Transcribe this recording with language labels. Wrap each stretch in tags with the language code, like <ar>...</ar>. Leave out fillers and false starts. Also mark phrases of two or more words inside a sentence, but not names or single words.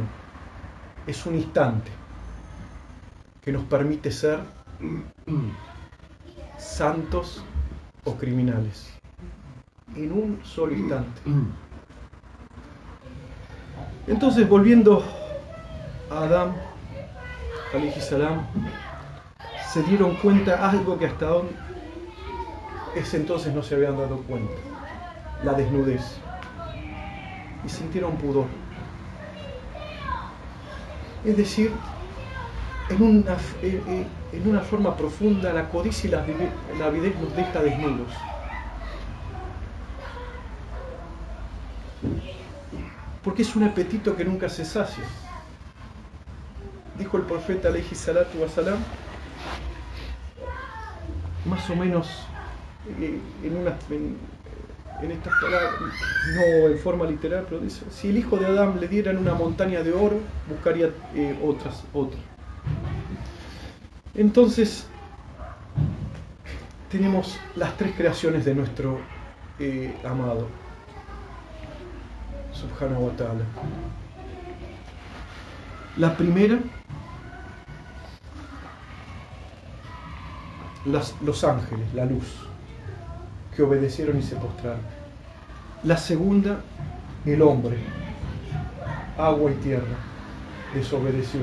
<es>Es un instante que nos permite ser santos o criminales. En un solo instante. Entonces, volviendo a Adán,</es> <ar>عليه السلام,</ar> <es>se dieron cuenta algo que hasta ese entonces no se habían dado cuenta: la desnudez, y sintieron pudor. Es decir, en una forma profunda, la codicia y la avidez nos deja desnudos. Porque es un apetito que nunca se sacia. Dijo el profeta</es> <ar>عليه الصلاة والسلام,</ar> <es>más o menos en estas palabras, no en forma literal, pero dice: si el hijo de Adán le dieran una montaña de oro, buscaría otra. Entonces, tenemos las tres creaciones de nuestro amado</es> <ar>سبحانه وتعالى.</ar> <es>La primera, los ángeles, la luz, que obedecieron y se postraron. La segunda, el hombre, agua y tierra, desobedeció.</es>